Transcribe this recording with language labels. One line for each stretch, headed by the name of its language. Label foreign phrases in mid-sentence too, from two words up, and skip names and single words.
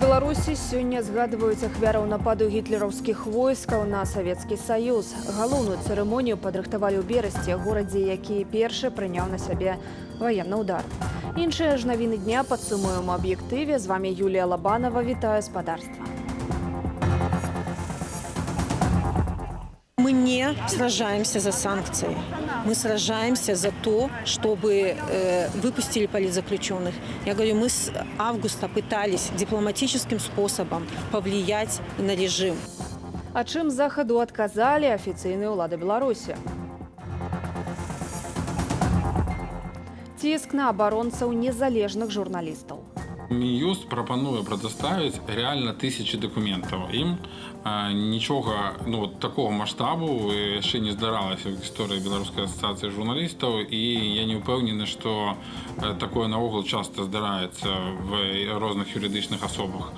Belarusian: Беларусі сёння згадваюць ахвяраў нападу гітлераўскіх войскаў на Савецкі Саюз. Галоўную цырымонію падрыхтавалі ў Берасці, горадзе, які першы прыняў на сябе ваенны ўдар. Іншыя ж навіны дня падсумуем у аб'ектыве. З вами Юлія Лабанова. Вітаю спадарства.
Russian: Мы не сражаемся за санкции. Мы сражаемся за то, чтобы выпустили политзаключенных. Я говорю, мы с августа пытались дипломатическим способом повлиять на режим.
Belarusian: А чым захаду адказалі афіцыйныя ўлады Беларусі? Ціск на абаронцаў незалежных журналістаў. Мін'юст прапануе прадставіць
Russian: реально тысячи
Belarusian: документаў. Ім нічога такого маштабу яшчэ не здаралася ў гісторыі Беларускай асацыяцыі журналістаў, і я не ўпэўнены, што такое наогул часта здараецца в розных юрыдычных асобах.